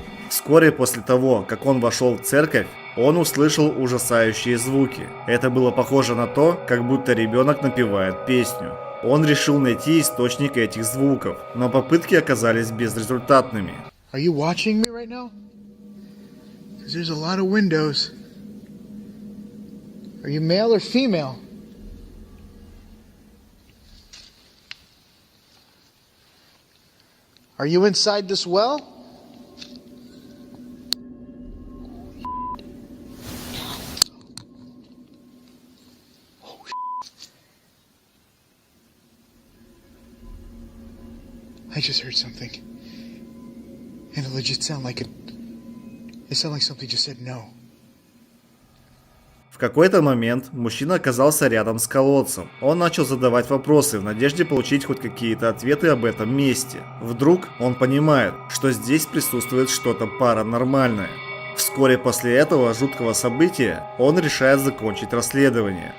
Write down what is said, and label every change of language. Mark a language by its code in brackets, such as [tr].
[ru] Вскоре после того, как он вошел в церковь, он услышал ужасающие звуки. Это было похоже на то, как будто ребенок напевает песню. Он решил найти источник этих звуков, но попытки оказались безрезультатными. [en] Are you watching me right now? Because there's a lot of windows. Are you male or female? Are you inside this well? I just heard something. And it legit sounded like it sounded like something just said no. [ru] В какой-то момент мужчина оказался рядом с колодцем. Он начал задавать вопросы в надежде получить хоть какие-то ответы об этом месте. Вдруг он понимает, что здесь присутствует что-то паранормальное. Вскоре после этого жуткого события он решает закончить расследование.